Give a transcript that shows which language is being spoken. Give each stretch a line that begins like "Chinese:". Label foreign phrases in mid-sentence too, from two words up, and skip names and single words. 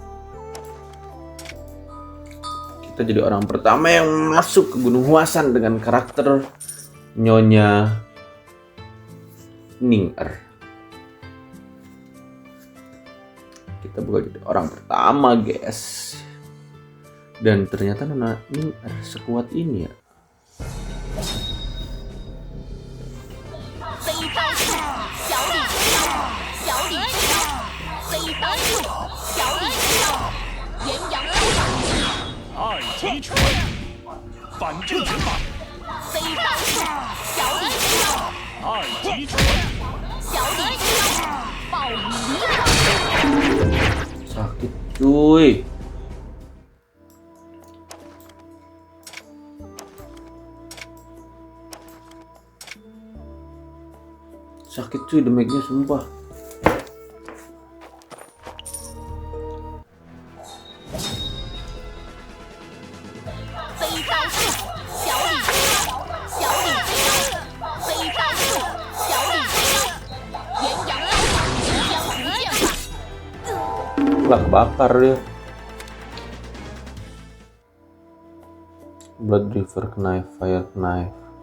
Indonesian: Kita jadi orang pertama yang masuk ke Gunung Huasan dengan karakter Nyonya Ning-Er. Kita bukan jadi orang pertama guys, dan ternyata Nona Ning-Er sekuat ini ya.
Chinese: 飞刀术，小李飞刀，小李飞刀，飞刀术，小李飞刀，炎阳飞刀，二级拳，反正拳法，飞刀术，小李飞刀，二级拳，小李飞刀，暴雨离场。
Indonesian: Sakit cuy. Sakit cuy, damage-nya sumpah.
Chinese: 飞刀术，小李飞刀，小李飞刀，飞刀术，小李飞刀，炎阳飞刀，江湖剑法。
Indonesian: Lah kebakar dia.
English: Blood River Knife, Fire Knife.